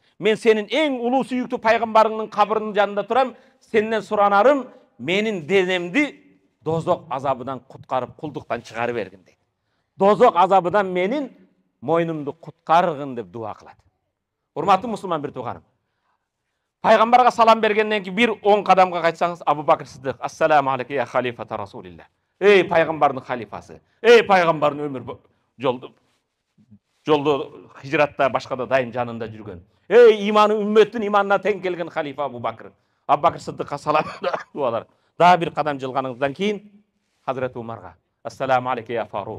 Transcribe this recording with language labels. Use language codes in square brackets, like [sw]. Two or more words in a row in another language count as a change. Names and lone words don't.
[ky] Мен сенин эң улуу сүйүктүү пайгамбарыңдын кабырынын жанында турам, сенден суранарым менин денемди дозок азабынан куткарып, кулдуктан чыгарып бергин дейт. Дозок азабынан менин мойнумду куткаргын деп дуа кылат. Урматтуу мусулман бир тууганым. Пайгамбарга салам бергенден кийин бир 10 кадамга кайтсаңыз, [ar] Абу Бакр Сиддик, السلام عليكم يا خليفة رسول الله. [ky] Эй пайгамбардын халифасы, эй пайгамбардын өмүр жолдо хижратта башкада дайым жанында жүргөн. Эй иманы үммөттүн иманына тең келген халифа Абу Бакр. Абу Бакр Сиддикка салам дуалар. Дагы бир кадам жылганыңыздан кийин Хазрат Умарга, [ar] السلام عليكم يا فاروق.